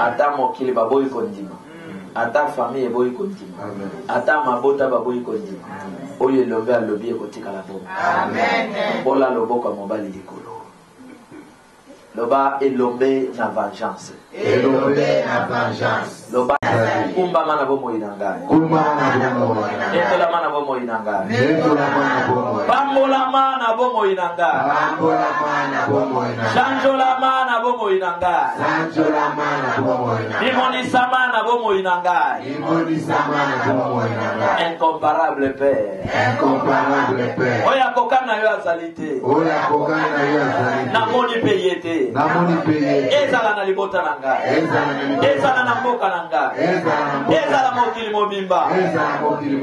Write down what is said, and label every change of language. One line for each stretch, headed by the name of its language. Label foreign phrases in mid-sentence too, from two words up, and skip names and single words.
Lingala: Ata mokili baboyi kondima Ata famille boyi kondima Ata mabota baboyi kondima Oye lombe alobi ekotika la bomba Amen. Bola loboko mobali likolo Loba elombe na vengeance Elombe na vengeance. Loba kumba mana bomo inangai Kumba mana bomo. Etola mana bomo inangai Etola mana bomo. Pambola mana bomo inangai Pambola mana bomo. Sanjola mana bomo inangai Sanjola mana bomo. Imonisa mana bomo inangai Imonisa mana bomo.
French: Incomparable Père Incomparable Père.
Lingala: Oya kokana yo azalite Oya kokana yo azalite. Namoni peyete Namoni peye. Ezala na libota nangai Ezala na mboka nangai Ezala mokili mobimba Ezala mokili.